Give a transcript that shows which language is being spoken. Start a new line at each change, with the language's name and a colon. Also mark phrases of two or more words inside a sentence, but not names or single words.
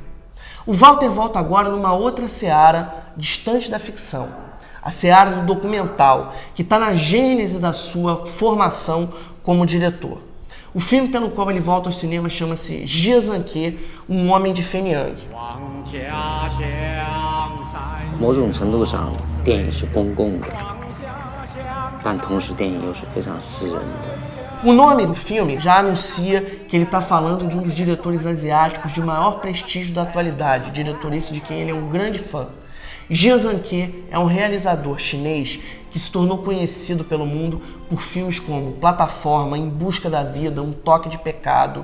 Portuguese: O Walter volta agora numa outra seara distante da ficção, a seara do documental, que está na gênese da sua formação como diretor. O filme pelo qual ele volta aos cinemas chama-se Jia Zhangke, Um Homem de Fenyang.
Chinese: 某种程度上，电影是公共的，但同时电影又是非常私人的。
Portuguese: O nome do filme já anuncia que ele está falando de um dos diretores asiáticos de maior prestígio da atualidade, diretor esse de quem ele é um grande fã. Jia Zhangke é um realizador chinês que se tornou conhecido pelo mundo por filmes como Plataforma, Em Busca da Vida, Um Toque de Pecado.